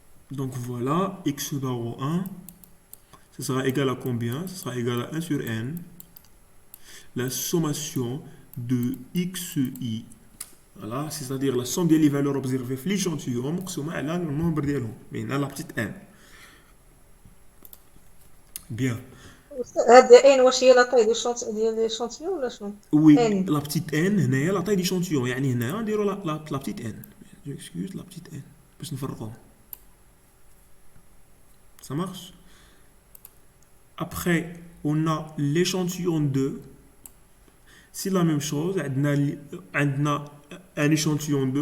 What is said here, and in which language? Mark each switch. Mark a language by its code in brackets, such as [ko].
[fr] Donc voilà, x bar au 1, ce sera égal à combien? Ce sera égal à 1 sur n, la sommation de xi. Voilà, c'est-à-dire la somme des valeurs observées في l'échantillon [ar] مقسومة على [fr] le nombre [ar] ديالهم. [fr] Mais on a la petite n. Bien. [ar] هاد ان واش هي لا طاي ديال ليشونتيون ولا شنو؟ [fr] Oui, n la petite n [ar] هنايا [fr] la taille d'échantillon. [ar] يعني هنايا نديرو [fr] la petite n. J'excuse, la petite n. [ar] باش نفرقوهم. [fr] Ça marche? Après, on a l'échantillon 2. C'est la même chose. On a un échantillon 2.